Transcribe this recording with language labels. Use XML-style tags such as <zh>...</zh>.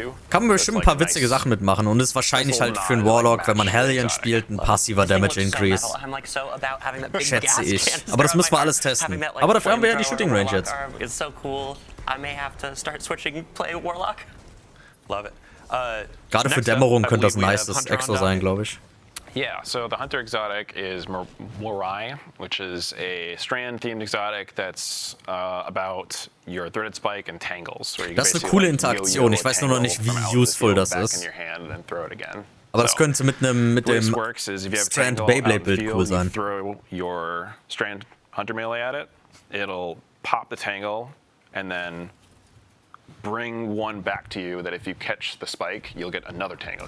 <de>Kann man bestimmt ein paar witzige Sachen mitmachen und ist wahrscheinlich halt für einen Warlock, wenn man Hellion spielt, ein passiver Damage Increase. Schätze ich. Aber das müssen wir alles testen. Aber dafür haben wir ja die Shooting Range jetzt.</de> <en>It's so cool. I may have to start switching play Warlock. Love it.</en> <de>Gerade für Dämmerung könnte das ein nices Exo sein, glaube ich.</de> <en>Yeah, so the Hunter exotic is Morai, which is a strand-themed exotic that's about your threaded spike and tangles.</en> <de>Das ist eine coole Interaktion. Ich weiß nur noch nicht, wie useful das ist. Aber das könnte mit dem Strand Beyblade-Bild cool sein.</de> <en>Throw your strand Hunter melee at it, it'll pop the tangle and then bring one back to you that if you catch the spike, you'll get another tangle.</en>